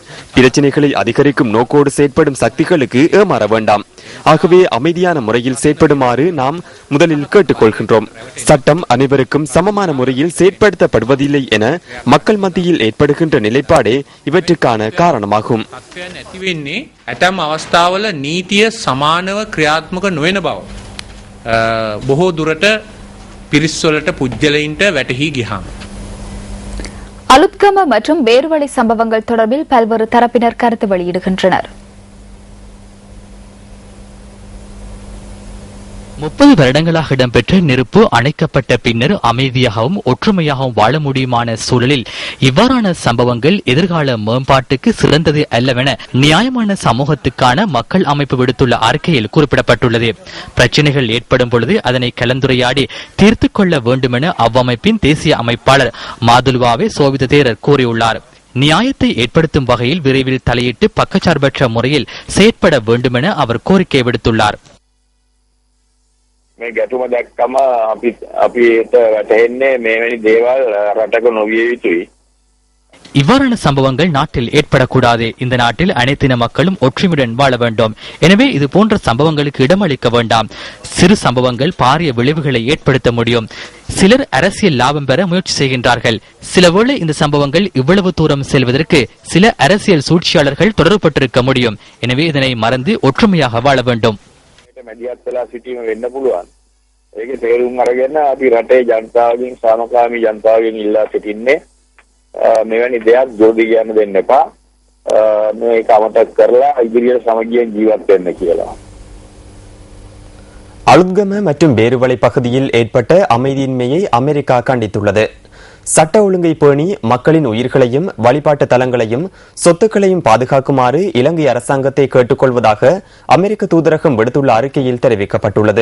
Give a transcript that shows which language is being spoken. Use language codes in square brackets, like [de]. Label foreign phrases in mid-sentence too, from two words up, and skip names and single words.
[ta] பிரச்சனைகளை அதிகரிக்கும் நோக்கோடு செயற்படும் சக்திகளுக்கு ஏமாற வேண்டாம். ஆகவே அமைதியான முறையில் செயற்படுமாறு நாம் முதலில் கேட்டுக்கொள்கின்றோம். சட்டம் அனைவருக்கும் சமமான முறையில் செயற்படுத்தப்படுவதில்லை என மக்கள் மத்தியில் ஏற்படுகின்ற நிலைப்பாடே இவற்றுக்கான காரணமாகும். [si] ඇතම් අවස්ථාවල නීතිය සමානව ක්‍රියාත්මක නොවන බව බොහෝ දුරට පිරිස්වලට පුද්ගලයින්ට වැටහි ගියාම [ta] அலுத்கம மற்றும் வேறுவழி சம்பவங்கள் தொடர்பில் பல்வேறு தரப்பினர் கருத்து வெளியிடுகின்றனர். 30 வருடங்களாக இடம்பெற்ற நெருப்பு அணைக்கப்பட்ட பின்னர் அமைதியாகவும் ஒற்றுமையாகவும் வாழ முடியுமான சூழலில் இவ்வாறான சம்பவங்கள் எதிர்கால மேம்பாட்டுக்கு சிறந்தது அல்லவென நியாயமான சமூகத்துக்கான மக்கள் அமைப்பு விடுத்துள்ள அறிக்கையில் குறிப்பிடப்பட்டுள்ளது. பிரச்சினைகள் ஏற்படும் பொழுது அதனை கலந்துரையாடி தீர்த்துக் கொள்ள வேண்டுமென அவ்வமைப்பின் தேசிய அமைப்பாளர் மாதுலுவாவே சோவித தேரர் கூறியுள்ளார். நியாயத்தை ஏற்படுத்தும் வகையில் விரைவில் தலையிட்டு பக்கச்சார்பற்ற முறையில் செயற்பட வேண்டுமென அவர் கோரிக்கை விடுத்துள்ளார். [si] මේ ගැටුම දැක්කම අපිට වැටහෙන්නේ මේවැනි දේවල් රටක නොවිය යුතුයි. [ta] இவ்வாறான சம்பவங்கள் நாட்டில் ஏற்படக்கூடாது. இந்த நாட்டில் அனைத்தின மக்களும் ஒற்றுமையுடன் வாழ வேண்டும். எனவே இது போன்ற சம்பவங்களுக்கு இடமளிக்க வேண்டாம். சிறு சம்பவங்கள் பாரிய விளைவுகளை ஏற்படுத்த முடியும். சிலர் அரசியல் லாபம் பெற முயற்சி செய்கின்றார்கள். சிலவேளை இந்த சம்பவங்கள் இவ்வளவு தூரம் செல்வதற்கு சில அரசியல் சூழ்ச்சியாளர்கள் தொடர்பட்டிருக்க முடியும். எனவே இதனை மறந்து ஒற்றுமையாக வாழ வேண்டும். [si] මැදිහත් වෙලා සිටීම වෙන්න පුළුවන්. ඒකේ තේරුම් අරගෙන අපි රටේ ජනතාවගෙන් සාමකාමී ජනතාවගෙන් ඉල්ලා සිටින්නේ මෙවැනි දෙයක් ජෝඩි කියන්න දෙන්න එපා. මේක අමතක කරලා ඉදිරියට සමගියෙන් ජීවත් වෙන්න කියලා. [ta] அலுத்கம மற்றும் வேறுவலை பகுதியில் ஏற்பட்ட அமைதியின்மையை அமெரிக்கா கண்டித்துள்ளது. சட்ட ஒழுங்கை பேணி மக்களின் உயிர்களையும் வழிபாட்டு தலங்களையும் சொத்துக்களையும் பாதுகாக்குமாறு இலங்கை அரசாங்கத்தை கேட்டுக்கொள்வதாக அமெரிக்க தூதரகம் விடுத்துள்ள அறிக்கையில் தெரிவிக்கப்பட்டுள்ளது.